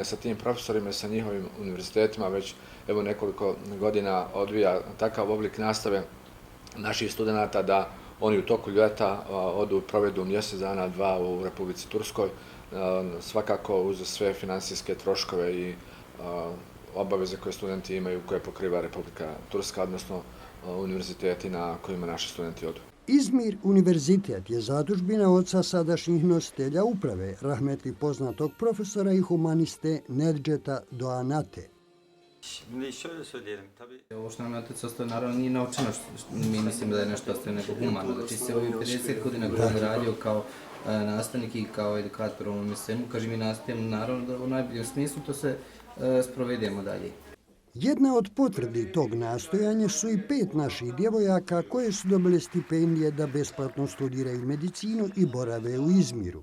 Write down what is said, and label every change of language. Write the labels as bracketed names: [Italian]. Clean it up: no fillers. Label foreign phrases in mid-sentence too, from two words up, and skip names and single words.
[Bosnian] sa tim profesorima i sa njihovim univerzitetima već evo nekoliko godina odvija takav oblik nastave naših studenata da oni u toku ljeta provedu mjesec dana, dva u Republici Turskoj, svakako uz sve finansijske troškove i obaveze koje studenti imaju, koje pokriva Republika Turska, odnosno univerziteti na kojima naši studenti odu. Izmir univerzitet je zadužbina oca sadašnjih nositelja uprave, rahmetli poznatog profesora i humaniste Nedžeta Doğanate. [Turkish] Şimdi şöyle söyleyelim tabii. [Bosnian] Ovo što nam je otac ostavio naravno nije novčano, mi mislimo da je nešto ostavio nego humano. Znači se ovih 50 godina koji je radio kao nastavnik i kao edukator u ovom svemu, kaže mi nastavimo naravno da u najboljem smislu to se sprovedemo dalje. Jedna od potvrdi tog nastojanja su i 5 naših djevojaka koje su dobile stipendije da besplatno studiraju medicinu i borave u Izmiru.